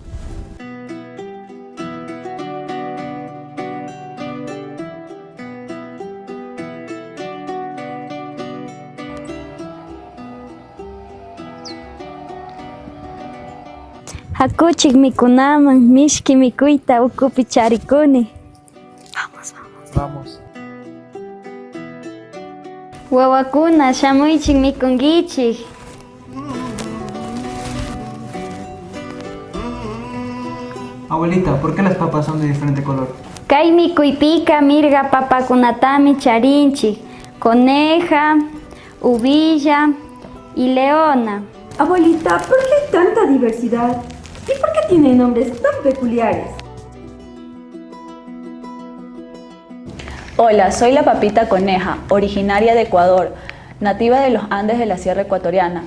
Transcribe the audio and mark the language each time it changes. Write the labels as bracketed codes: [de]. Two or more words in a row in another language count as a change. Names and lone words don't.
[qu] Hakuchik mikunaman mishki mikuyta ukupi charikuni. [es] Vamos. [qu] Wawakuna shamuychik mikunkichik. [es] Abuelita, ¿por qué las papas son de diferente color? [qu] Kay mikuypika mirga papakunatami charinchik. [es] Coneja, uvilla y leona. Abuelita, ¿por qué hay tanta diversidad? ¿Y por qué tienen nombres tan peculiares? Hola, soy la papita coneja, originaria de Ecuador, nativa de los Andes de la Sierra Ecuatoriana.